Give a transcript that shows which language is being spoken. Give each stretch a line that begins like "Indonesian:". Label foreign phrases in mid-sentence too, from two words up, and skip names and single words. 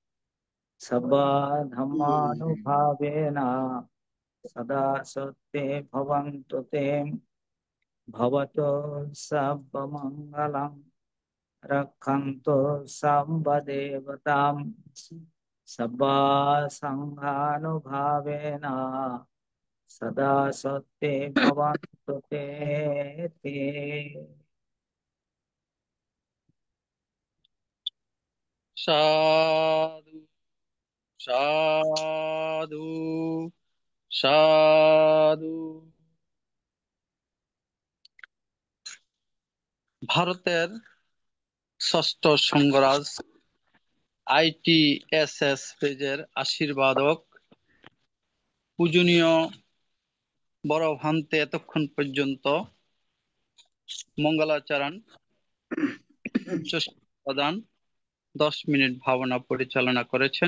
Pali: सर्वधर्मानुभावेन सदा सत्ये भवन्तु ते भवतु सर्वमङ्गलं रक्षन्तु सर्वदेवतां सर्वसङ्घानुभावेन सदा सत्ये भवन्तु ते
Bangla: সাধু সাধু সাধু। ভারতের ষষ্ঠ সংঘরাজ ITSS পেজের আশীর্বাদক পূজনীয় বড় ভান্তে এতক্ষণ পর্যন্ত মঙ্গলাচরণ প্রদান 10 মিনিট ভাবনা পরিচালনা করেছেন।